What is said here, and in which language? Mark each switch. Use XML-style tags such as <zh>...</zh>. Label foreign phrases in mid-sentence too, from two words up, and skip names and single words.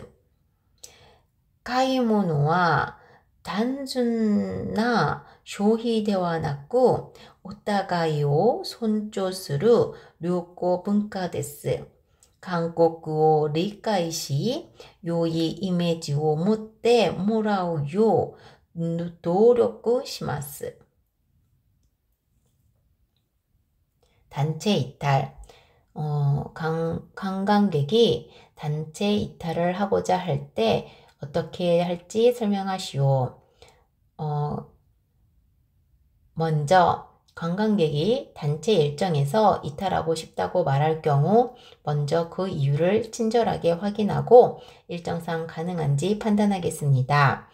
<ja>買い物は単純な消費ではなく、お互いを尊重する旅行文化です。韓国を理解し、良いイメージを持ってもらうよう努力します。</ja> <ko>단체 이탈. 관광객이 단체 이탈을 하고자 할 때 어떻게 할지 설명하시오. 먼저 관광객이 단체 일정에서 이탈하고 싶다고 말할 경우 먼저 그 이유를 친절하게 확인하고 일정상 가능한지 판단하겠습니다.</ko>